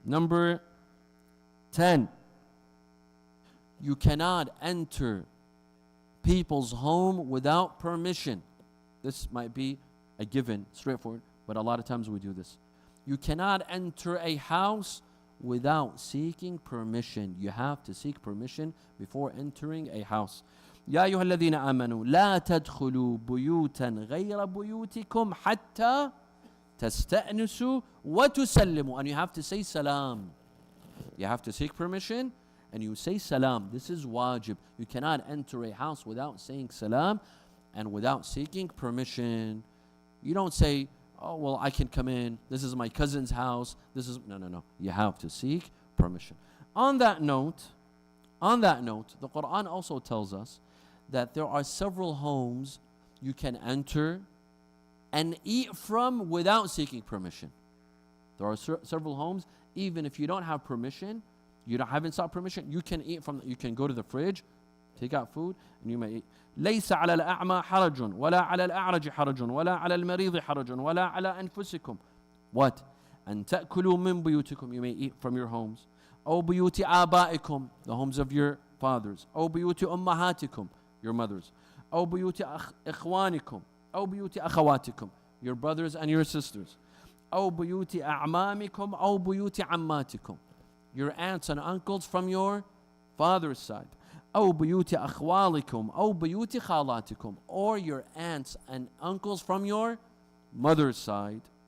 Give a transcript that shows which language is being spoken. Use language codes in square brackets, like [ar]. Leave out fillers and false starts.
[en] Number 10. You cannot enter people's home without permission. This might be a given, straightforward, but a lot of times we do this. You cannot enter a house without seeking permission. You have to seek permission before entering a house. [ar] يا أيها الذين آمنوا لا تدخلوا بيوتا غير بيوتكم حتى تستأنسوا وتسلموا. [en] And you have to say salam. You have to seek permission and you say salam. This is wajib. You cannot enter a house without saying salam and without seeking permission. You don't say, oh, well, I can come in. This is my cousin's house. No. You have to seek permission. On that note, the Quran also tells us that there are several homes you can enter and eat from without seeking permission. There are several homes, even if you don't have permission, haven't sought permission, you can eat from. You can go to the fridge, take out food, and you may eat. [ar] ليس على الأعمى حرج ولا على الأعرج حرج ولا على المريض حرج ولا على أنفسكم. [en] What? [ar] أن تأكلوا من بيوتكم. [en] You may eat from your homes. [ar] أو بيوت آبائكم, [en] the homes of your fathers. [ar] أو بيوت أمهاتكم, [en] your mothers. [ar] أو بيوت إخوانكم. أو بيوت أخواتكم, [en] your brothers and your sisters. [ar] أو بيوت أعمامكم أو بيوت عماتكم, [en] your aunts and uncles from your father's side. [ar] أو بيوت أخوالكم أو بيوت خالاتكم, [en] or your aunts and uncles from your mother's side.